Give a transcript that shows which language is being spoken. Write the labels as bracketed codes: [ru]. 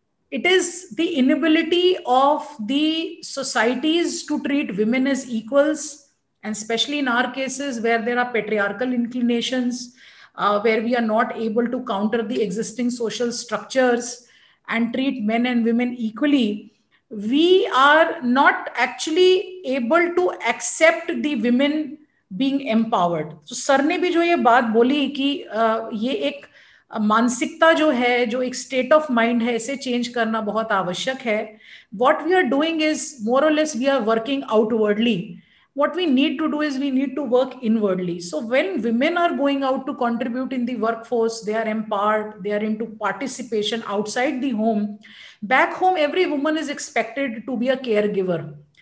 [en] It is the inability of the societies to treat women as equals, and especially in our cases where there are patriarchal inclinations, where we are not able to counter the existing social structures and treat men and women equally. We are not actually able to accept the women being empowered. [hi] So sir ने भी जो ये बात बोली कि ये एक मानसिकता जो है, जो एक स्टेट ऑफ माइंड है, इसे चेंज करना बहुत आवश्यक है. [en] What we are doing is more or less we are working outwardly. What we need to do is we need to work inwardly. So when women are going out to contribute in the workforce, they are empowered, they are into participation outside the home. Back home, every woman is expected to be a caregiver.